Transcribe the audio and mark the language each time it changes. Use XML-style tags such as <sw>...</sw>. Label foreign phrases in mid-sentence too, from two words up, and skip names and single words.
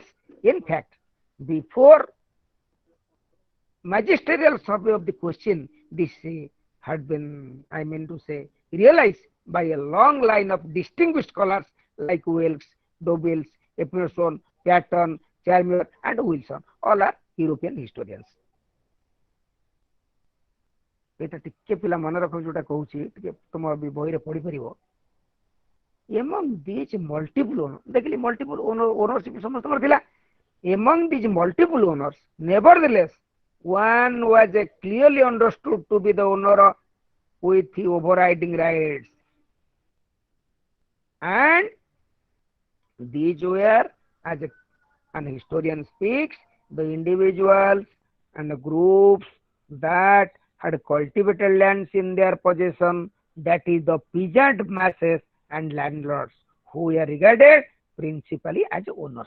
<en>In fact, before magisterial survey of the question, this had been, realized by a long line of distinguished scholars like Wells, Dobels, Emerson, Patton, Chalmers, and Wilson. All are European historians.</en> <or>ଏଟା ଟିକେ ପିଲା ମନ ରଖ ଯୋଟା କହୁଚି ଟିକେ ତୁମ ଅଭି ବହି ରେ ପଢ଼ି ପରିବୋ.</or> <en>Among these multiple owners, देखली multiple ownership</en> <or>ସମସ୍ତ ଥିଲା.</or> <en>Among these multiple owners, nevertheless, one was clearly understood to be the owner with the overriding rights, and these were, as an historian speaks, the individuals and the groups that had cultivated lands in their possession, that is the peasant masses and landlords, who were regarded principally as owners.</en>